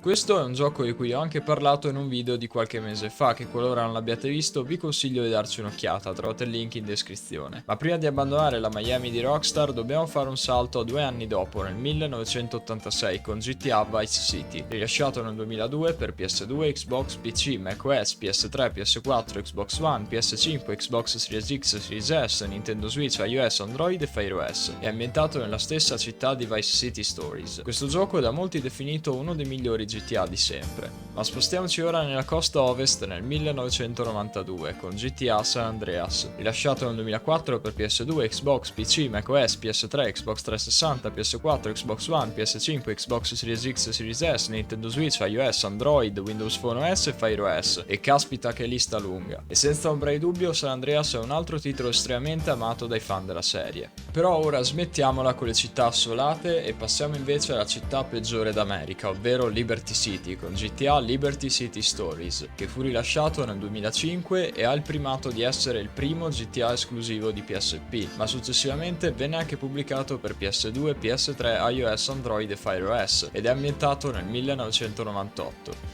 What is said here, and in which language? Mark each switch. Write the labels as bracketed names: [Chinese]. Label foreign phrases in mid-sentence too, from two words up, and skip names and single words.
[Italian] Questo è un gioco di cui ho anche parlato in un video di qualche mese fa che qualora non l'abbiate visto vi consiglio di darci un'occhiata, trovate il link in descrizione. Ma prima di abbandonare la Miami di Rockstar dobbiamo fare un salto a 2 anni dopo, nel 1986 con GTA Vice City, rilasciato nel 2002 per PS2, Xbox, PC, macOS, PS3, PS4, Xbox One, PS5, Xbox Series X, Series S, Nintendo Switch, iOS, Android e Fire OS. È ambientato nella stessa città di Vice City Stories. Questo gioco è da molti definito uno dei migliori GTA di sempre. Ma spostiamoci ora nella costa ovest nel 1992 con GTA San Andreas, rilasciato nel 2004 per PS2, Xbox, PC, macOS, PS3, Xbox 360, PS4, Xbox One, PS5, Xbox Series X, Series S, Nintendo Switch, iOS, Android, Windows Phone OS e Fire OS. E caspita che lista lunga. E senza ombra di dubbio San Andreas è un altro titolo estremamente amato dai fan della serie. Però ora smettiamola con le città assolate e passiamo invece alla città peggiore d'America, ovvero Liberty City, con GTA Liberty City Stories, che fu rilasciato nel 2005 e ha il primato di essere il primo GTA esclusivo di PSP, ma successivamente venne anche pubblicato per PS2, PS3, iOS, Android e Fire OS ed è ambientato nel 1998.